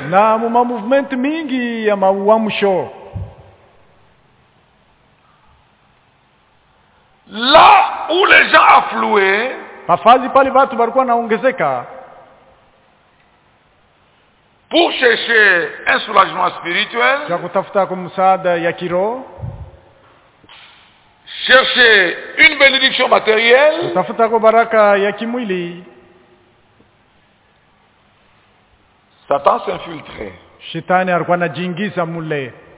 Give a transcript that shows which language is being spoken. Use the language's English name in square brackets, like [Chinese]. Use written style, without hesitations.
[Swahili] na ma movement mingi ya mauamsho. [French] Là où les gens affluaient [Swahili] mafazi pale watu walikuwa naongezeka [French] pour chercher un soulagement spirituel [Swahili] ya kutafuta msaada ya kiroho, [French] chercher une bénédiction matérielle [Swahili] kutafuta baraka ya kimwili. [French] Satan s'infiltre, [Swahili] shetani alikuwa anajiingiza mule.